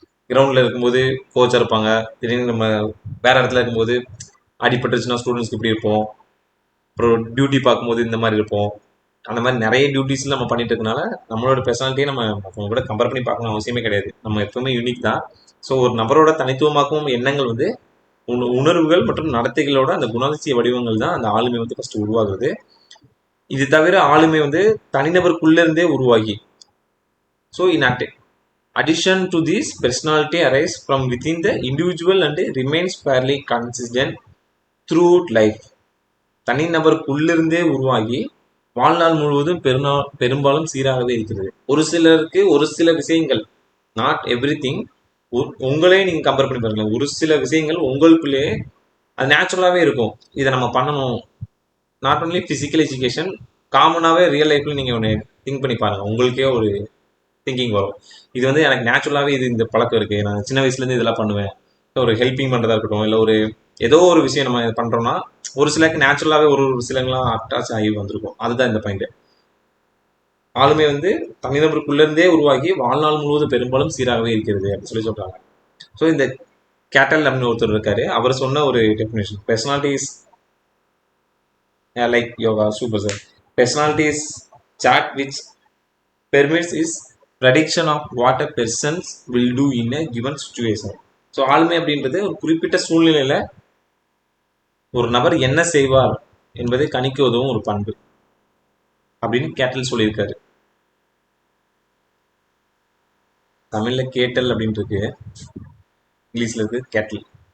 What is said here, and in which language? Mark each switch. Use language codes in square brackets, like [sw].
[ta] கிரவுண்டில் இருக்கும்போது கோச்சாக இருப்பாங்க, திடீர்னு நம்ம வேறு இடத்துல இருக்கும்போது அடிபட்டுருச்சுன்னா ஸ்டூடெண்ட்ஸ்க்கு இப்படி இருப்போம், அப்புறம் டியூட்டி பார்க்கும்போது இந்த மாதிரி இருப்போம். அந்த மாதிரி நிறைய டியூட்டிஸ் நம்ம பண்ணிட்டு இருக்கனால நம்மளோட பெர்சனாலிட்டியை நம்ம மற்றவங்க கூட கம்பேர் பண்ணி பார்க்கணும் அவசியமே கிடையாது. நம்ம எப்பவுமே யூனிக் தான். ஸோ ஒரு நபரோட தனித்துவமாக்கும் எண்ணங்கள் வந்து உணர்வுகள் மற்றும் நடத்தைகளோட அந்த குணாதிசய வடிவங்கள் தான் அந்த ஆளுமை வந்து ஃபர்ஸ்ட் உருவாகுது. இது தவிர ஆளுமை வந்து தனிநபருக்குள்ள இருந்தே உருவாகி, so in [en] addition to this, personality arises from within the individual and remains fairly consistent throughout life. [ta] தனிநபருக்குள்ளிருந்தே உருவாகி வாழ்நாள் முழுவதும் பெரும்பாலும் சீராகவே இருக்கிறது. ஒரு சிலருக்கு ஒரு சில விஷயங்கள், [en] not everything, [ta] உங்களே நீங்க கம்பேர் பண்ணி பாருங்க, ஒரு சில விஷயங்கள் உங்களுக்குள்ளேயே அது நேச்சுரலாகவே இருக்கும். இதை நம்ம பண்ணணும். [en] not only physical education, [ta] காமனாகவே real லைஃப்ல நீங்கள் ஒன்று திங்க் பண்ணி பாருங்க, உங்களுக்கே ஒரு திங்கிங் வரும். இது வந்து எனக்கு நேச்சுரலாகவே இது இந்த பழக்கம் இருக்குது, நான் சின்ன வயசுலேருந்து இதெல்லாம் பண்ணுவேன். ஒரு ஹெல்ப்பிங் பண்ணுறதா இருக்கட்டும், இல்லை ஒரு ஏதோ ஒரு விஷயம் நம்ம பண்றோம்னா ஒரு சிலருக்கு நேச்சுரலாவே ஒரு ஒரு சிலங்களாம் அட்டாச் ஆகி வந்திருக்கும். அதுதான் இந்த பாயிண்ட். ஆளுமை வந்து தனிநபருக்குள்ள இருந்தே உருவாகி வாழ்நாள் முழுவதும் பெரும்பாலும் சீராகவே இருக்கிறது அப்படின்னு சொல்லி சொல்றாங்க. ஸோ இந்த கேட்டல் அப்படின்னு ஒருத்தர் இருக்காரு. அவர் சொன்ன ஒரு definition, [en] personality is [ta] like yoga. Super sir. [en] personality is chart which permits is prediction of what a person will do in a given situation. [ta] So ஆளுமை அப்படின்றது ஒரு குறிப்பிட்ட சூழ்நிலையில ஒரு நபர் என்ன செய்வார் என்பதை கணிக்க உதவும் ஒரு பண்பு அப்படின்னு கேட்டல் சொல்லியிருக்காரு. தமிழ்ல கேட்டல் அப்படின்னு இருக்கு, இங்கிலீஷ்ல இருக்கு கேட்டல்.